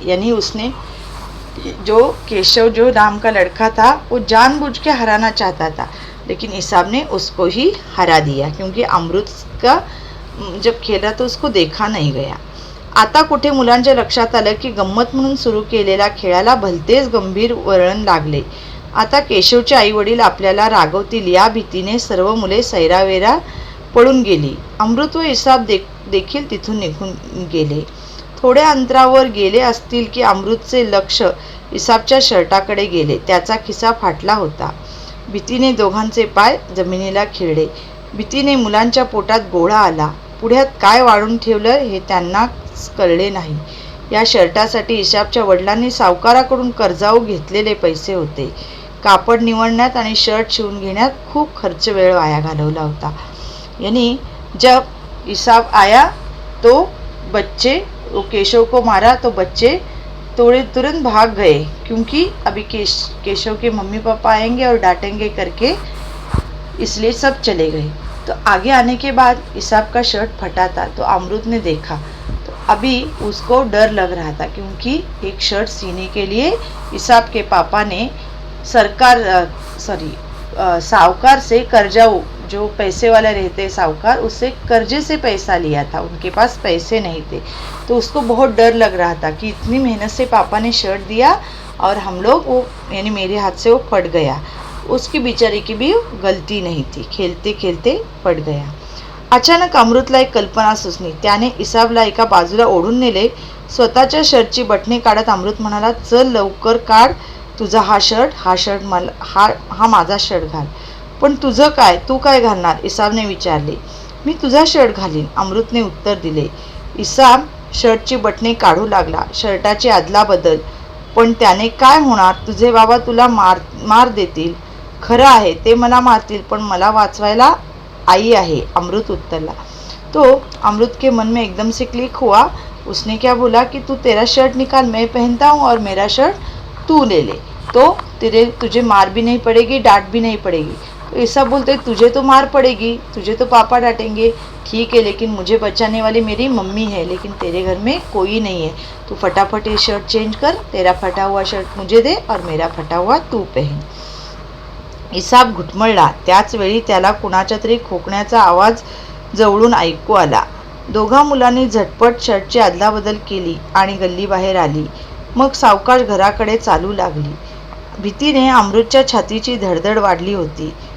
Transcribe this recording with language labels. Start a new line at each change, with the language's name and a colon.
Hindi: यानी उसने केशव जो राम का लड़का था वो जानबूझ के हराना चाहता था, लेकिन इसाब ने उसको ही हरा दिया, क्योंकि अमृत का जब खेला तो उसको देखा नहीं गया.
Marathi: आता कुठे मुलांच्या लक्षात आलं की गंमत म्हणून सुरू केलेल्या खेळाला भलतेच गंभीर वळण लागले. आता केशवचे आई वडील आपल्याला रागवतील या भीतीने सर्व मुले सैरावेरा पळून गेली. अमृत व इसाब देखील तिथून निघून गेले. थोड्या अंतरावर गेले असतील की अमृतचे लक्ष इसाबच्या शर्टाकडे गेले. त्याचा खिसा फाटला होता. भीतीने दोघांचे पाय जमिनीला खिळले. भीतीने मुलांच्या पोटात गोळा आला. पुढ्यात काय वाढून ठेवलं हे त्यांना कळले नाही. या शर्टासाठी इसाबच्या वडिलांनी सावकाराकडून कर्जाऊ घेतलेले पैसे होते. कापड निवडण्यात आणि शर्ट शिवून घेण्यात खूप खर्च वेळ वाया घालवला होता.
Hindi: यानी जब इसाब आया तो बच्चे केशव को मारा, तो बच्चे तुरंत भाग गए, क्योंकि अभी केशव के मम्मी पापा आएंगे और डांटेंगे करके, इसलिए सब चले गए. तो आगे आने के बाद इसाब का शर्ट फटा था. तो अमृत ने देखा तो अभी उसको डर लग रहा था, क्योंकि एक शर्ट सीने के लिए इसाब के पापा ने सरकार साहूकार से कर्जा, जो पैसे वाले रहते साहूकार, उससे कर्जे से पैसा लिया था, उनके पास पैसे नहीं थे। तो उसको बहुत डर लग रहा था कि इतनी मेहनत से पापा ने शर्ट दिया और हम लोग वो यानी मेरे हाथ से वो फट गया। उसकी बिचारी की भी गलती नहीं थी, खेळते खेळते फट गया।
Marathi: अचानक अमृतला एक कल्पना सुचली। त्याने इसाबला एका बाजूला ओढून नेले। स्वतःच्या शर्टची बटणे काढत अमृत म्हणाला, चल लवकर काढ तुझा हा शर्ट मला हा माझा शर्ट घाल. पण तुझं काय, तू काय घालणार, इसाबने विचारले. मी तुझा शर्ट घालीन, अमृतने उत्तर दिले. इसाब शर्टची बटणे काढू लागला, शर्टाची अदला बदल. पण त्याने काय होणार, तुझे बाबा तुला मार देतील. खरं आहे, ते मला मारतील, पण मला वाचवायला आई आहे, अमृत उत्तरला.
Hindi: तो अमृत के मन में एकदम से क्लिक हुआ. उसने क्या बोला कि तू तेरा शर्ट निकाल, मैं पहनता हूँ, और मेरा शर्ट तू ले ले, तो तुझे मार भी नहीं पड़ेगी, डांट भी नहीं पड़ेगी. तो ऐसा बोलते, तुझे तो मार पड़ेगी, तुझे तो पापा डांटेंगे, ठीक है, लेकिन मुझे बचाने वाली मेरी मम्मी है, लेकिन तेरे घर में कोई नहीं है. तू फटाफट ये शर्ट चेंज कर, तेरा फटा हुआ शर्ट मुझे दे और मेरा फटा हुआ तू पहन.
Marathi: इसाब घुटमळला. त्याच वेळी त्याला कुणाच्या तरी खोकण्याचा आवाज जवळून ऐकू आला. दोघा मुलांनी झटपट शर्टची अदलाबदल केली आणि गल्ली बाहेर आली. मग सावकाश घराकडे चालू लागली. भीतीने अमृतच्या छातीची धडधड वाढली होती.